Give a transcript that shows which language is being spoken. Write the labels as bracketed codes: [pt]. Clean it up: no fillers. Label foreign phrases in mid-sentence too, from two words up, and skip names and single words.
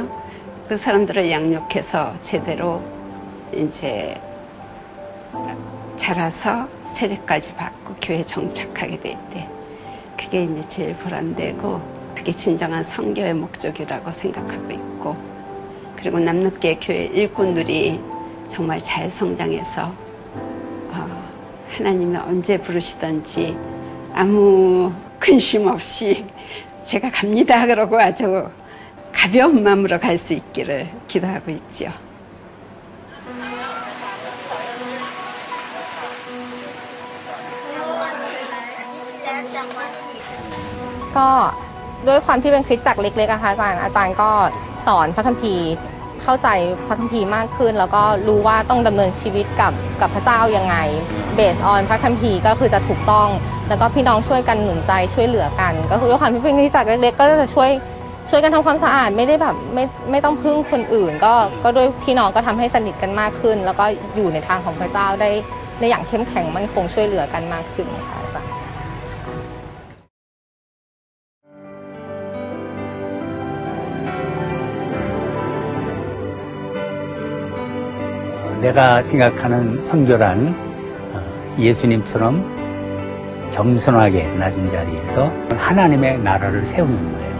[ko] 그 사람들을 양육해서 제대로 이제 자라서 세례까지 받고 교회에 정착하게 될 때 그게 이제 제일 보람되고 그게 진정한 선교의 목적이라고 생각하고 있고, 그리고 남녘계 교회 일꾼들이 정말 잘 성장해서 하나님이 언제 부르시든지 아무 근심 없이 제가 갑니다 그러고 아주 가벼운 마음으로 갈 수 있기를 기도하고 있죠. [th] ก็ด้วยความที่เป็นคริสตจักรเล็กๆอะค่ะอาจารย์ก็สอนพระคัมภีร์เข้าใจพระคัมภีร์มากขึ้นแล้วก็รู้ว่า ต้องดำเนินชีวิตกับพระเจ้ายังไง [en] based on [th] พระคัมภีร์ก็คือจะถูกต้องแล้วก็พี่น้องช่วยกันหนุนใจช่วยเหลือกันก็คือด้วยความที่เป็นคริสตจักรเล็กๆก็จะช่วยกันทำความสะอาดไม่ได้แบบไม่ต้องพึ่งคนอื่นก็ด้วยพี่น้องก็ทำให้สนิทกันมากขึ้นแล้วก็อยู่ในทางของพระเจ้าได้อย่างเข้มแข็งมั่นคงช่วยเหลือกันมากขึ้นค่ะอาจารย์ [ko] 내가 생각하는 선교란 예수님처럼 겸손하게 낮은 자리에서 하나님의 나라를 세우는 거예요.